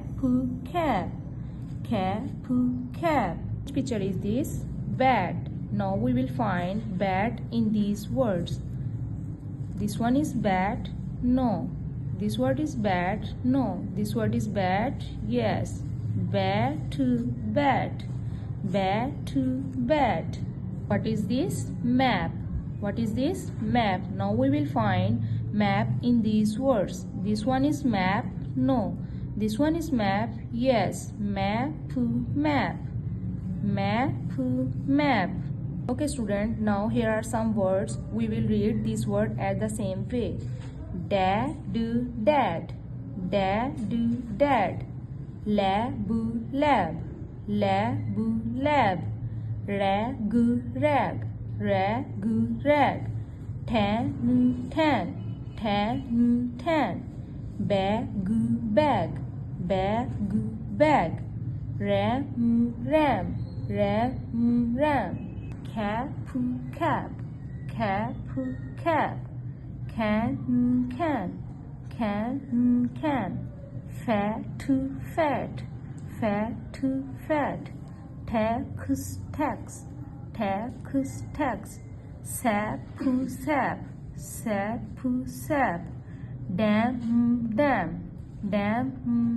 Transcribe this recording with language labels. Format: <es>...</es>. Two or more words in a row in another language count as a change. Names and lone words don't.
<en>Cap. Cap. Cap. Which picture is this? Bat. Now we will find bat in these words. This one is bat. No. This word is bat. No. This word is bat. Yes. Bat to bat. Bat to bat. What is this? Map. What is this? Map. Now we will find map in these words. This one is map. No. This one is map. Yes. Map to map. Map to map. Okay student, now here are some words. We will read this word at the same way. Dad do dad. Dad do dad. Lab boo lab. Lab boo lab. Rag goo rag. Rag goo rag. Tan tan. Tan tan. Bag goo bag. Bag goo bag. Ram ram. Ram ram. Cap cap. Cap cap. Can can. Fat to fat. Fat to fat. Tax tax. Tax tax. Sap sap. Sap sap. Dam dam. Dam dam.</en>